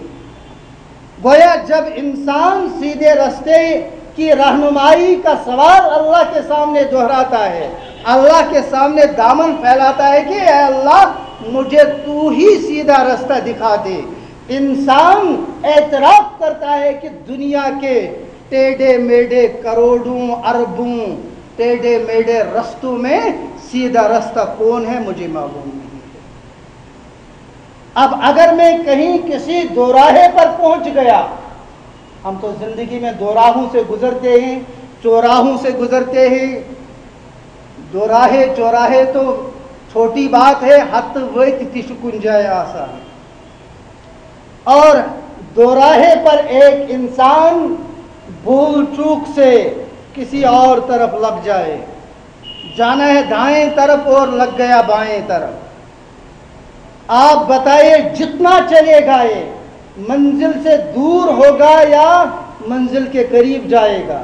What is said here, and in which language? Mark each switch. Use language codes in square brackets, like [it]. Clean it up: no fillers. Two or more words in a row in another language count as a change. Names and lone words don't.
[ur] گویا جب انسان سیدھے رستے کی رہنمائی کا سوال اللہ کے سامنے دہراتا ہے، اللہ کے سامنے دامن پھیلاتا ہے کہ اے اللہ مجھے تو ہی سیدھا رستہ دکھا دے، انسان اعتراف کرتا ہے کہ دنیا کے ٹیڑھے میڑھے کروڑوں اربوں ٹیڑھے میڑھے رستوں میں سیدھا رستہ کون ہے مجھے معلوم نہیں ہے۔ اب اگر میں کہیں کسی دوراہے پر پہنچ گیا، ہم تو زندگی میں دوراہوں سے گزرتے ہیں، چوراہوں سے گزرتے ہیں، دوراہے چوراہے تو چھوٹی بات ہے، حت ویت تش کنجائے آسان، اور دوراہے پر ایک انسان بھول چوک سے کسی اور طرف لگ جائے، جانا ہے دائیں طرف اور لگ گیا بائیں طرف، آپ بتائیے جتنا چلے گا یہ منزل سے دور ہوگا یا منزل کے قریب جائے گا؟